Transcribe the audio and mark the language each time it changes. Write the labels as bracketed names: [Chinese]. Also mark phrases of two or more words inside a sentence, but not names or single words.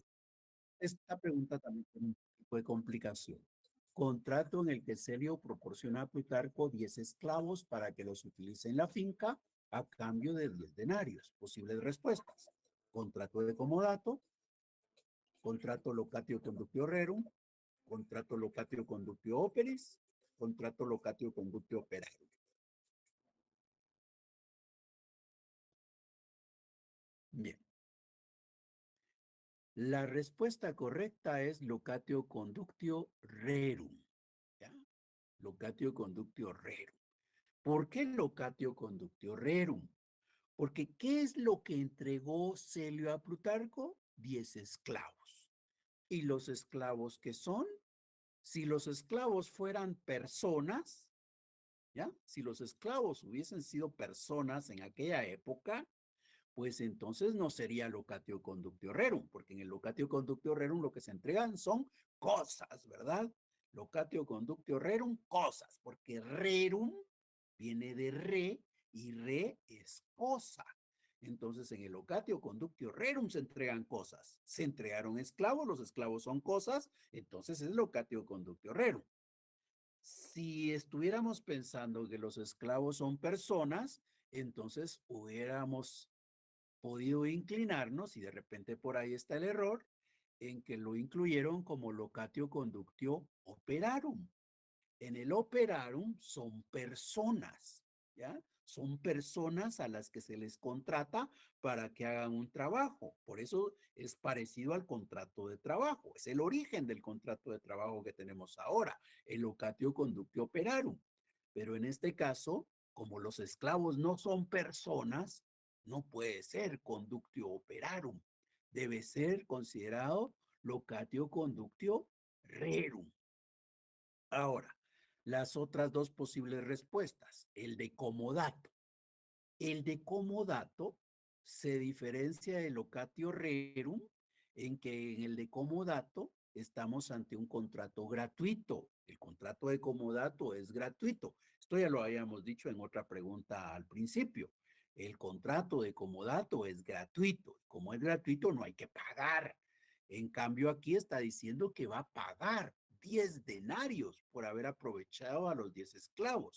[Spanish] Esta pregunta también tiene un tipo de complicación. Contrato en el que Celio proporciona a Plutarco 10 esclavos para que los utilice en la finca a cambio de 10 denarios. Posibles respuestas. Contrato de comodato, contrato [Latin] locatio conductio rerum, [Spanish] contrato [Latin] locatio conductio operis, [Spanish] contrato [Latin] locatio conductio operarum. [Spanish] Bien. La respuesta correcta es [Latin] locatio conductio rerum. [Spanish] ¿Ya? [Latin] Locatio conductio rerum. [Spanish] ¿Por qué [Latin] locatio conductio rerum? [Spanish] Porque ¿qué es lo que entregó Celio a Plutarco? 10 esclavos. ¿Y los esclavos qué son? Si los esclavos fueran personas, ¿ya? Si los esclavos hubiesen sido personas en aquella época, pues entonces no sería [Latin] locatio conductio rerum, [Spanish] porque en el [Latin] locatio conductio rerum [Spanish] lo que se entregan son cosas, ¿verdad? [Latin] Locatio conductio rerum, [Spanish] cosas, porque rerum viene de re y re es cosa. Entonces en el [Latin] locatio conductio rerum [Spanish] se entregan cosas. Se entregaron esclavos, los esclavos son cosas, entonces es [Latin] locatio conductio rerum. [Spanish] Si estuviéramos pensando que los esclavos son personas, entonces hubiéramos podido inclinarnos, y de repente por ahí está el error, en que lo incluyeron como [Latin] locatio conductio operarum. [Spanish] En el operarum son personas, ¿ya? Son personas a las que se les contrata para que hagan un trabajo. Por eso es parecido al contrato de trabajo. Es el origen del contrato de trabajo que tenemos ahora, el [Latin] locatio conductio operarum. [Spanish] Pero en este caso, como los esclavos no son personas, no puede ser [Latin] conductio operarum. [Spanish] Debe ser considerado [Latin] locatio conductio rerum. [Spanish] Ahora, las otras dos posibles respuestas, el de comodato. El de comodato se diferencia del [Latin] locatio rerum [Spanish] en que en el de comodato estamos ante un contrato gratuito. El contrato de comodato es gratuito. Esto ya lo habíamos dicho en otra pregunta al principio. El contrato de comodato es gratuito. Como es gratuito, no hay que pagar. En cambio, aquí está diciendo que va a pagar 10 denarios por haber aprovechado a los 10 esclavos.